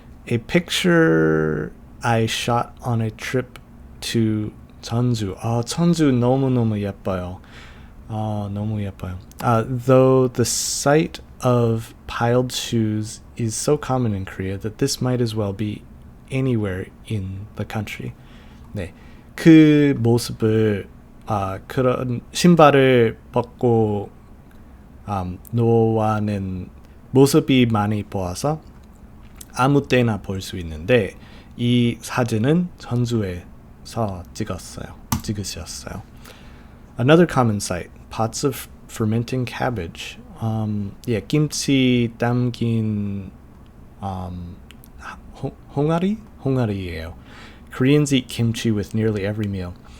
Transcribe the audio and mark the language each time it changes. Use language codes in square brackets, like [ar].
[en] A picture I shot on a trip to 전주. [ko] 전주 너무너무 예뻐요. 너무 예뻐요. [en] Though the sight of piled shoes is so common in Korea that this might as well be anywhere in the country. [ko] 네, 그 모습을 그런 신발을 벗고 노하는 모습이 많이 보아서 아무 때나 볼 수 있는데 이 사진은 전주에서 찍으셨어요. [en] Another common sight, pots of fermenting cabbage. [ko] 김치 담긴 홍아리예요. [en] Koreans eat kimchi with nearly every meal.